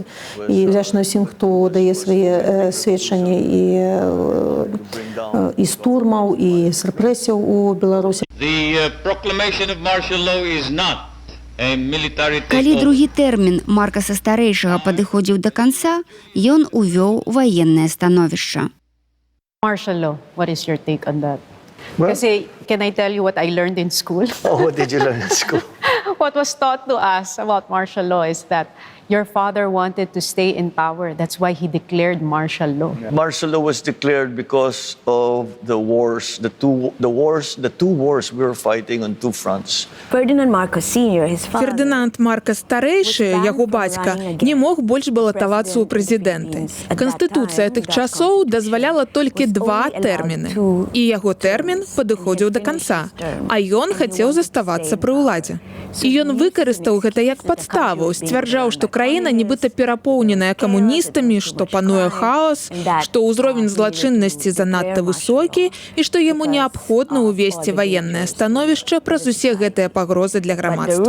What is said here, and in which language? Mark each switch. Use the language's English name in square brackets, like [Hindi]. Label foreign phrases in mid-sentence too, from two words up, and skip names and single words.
[Belarusian] І ўдзячна ўсім, хто дае свае сведчанні і з турмаў, і з рэпрэсіяў у Беларусі. Калі другі тэрмін Маркаса Старэйшага падыходзіў да канца, ён увёў ваеннае становішча. [English] Martial law, what is your take on that? Kasi, can I tell you what I learned in school? Oh, what did you learn in school? What was taught to us about martial law is that your father wanted to stay in power. That's why he declared martial law. Martial law was declared because of the wars, the two wars we were fighting on two fronts. Фердинанд Маркос Sr., his father, [Belarusian] Фердынанд Маркас Старэйшы, яго бацька, не мог больш балатавацца ў прэзідэнты. Канстытуцыя тых часоў дазваляла толькі 2 тэрміны. І яго тэрмін падыходзіў да канца, а ён хацеў заставацца пры ўладзе. І І ён выкарыстаў гэта як падставу, сцвярджаў, што краіна нібыта перапоўненая камуністамі, што пануе хаос, што ўзровень злачыннасці занадта высокі і што яму неабходна ўвесці ваеннае становішча праз усе гэтыя пагрозы для грамадства.